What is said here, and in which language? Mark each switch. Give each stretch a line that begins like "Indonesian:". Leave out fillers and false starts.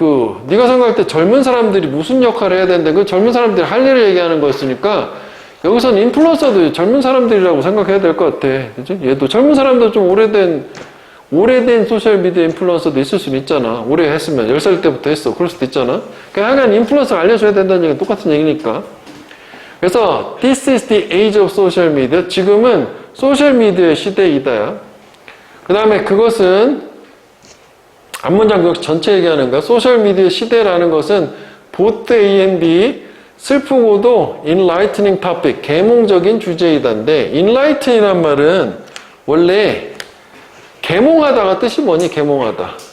Korean: 그 네가 생각할 때 젊은 사람들이 무슨 역할을 해야 되는데 그 젊은 사람들이 할 일을 얘기하는 거였으니까 여기서는 인플루언서도 젊은 사람들이라고 생각해야 될 것 같아. 그치? 얘도 젊은 사람도 좀 오래된 소셜미디어 인플루언서도 있을 수는 있잖아. 오래 했으면 10살 때부터 했어. 그럴 수도 있잖아. 그러니까 하여간 인플루언서가 알려줘야 된다는 얘기는 똑같은 얘기니까.
English: 그래서 This is the age of social media.
Korean: 지금은 소셜미디어의 시대이다야. 그 다음에 그것은 앞문장 역시 전체 얘기하는 거야. 소셜미디어 시대라는 것은
English: both A and B,
Korean: 슬프고도
English: enlightening topic,
Korean: 계몽적인 주제이다인데 enlighten이란 말은 원래 계몽하다가 뜻이 뭐니? 계몽하다.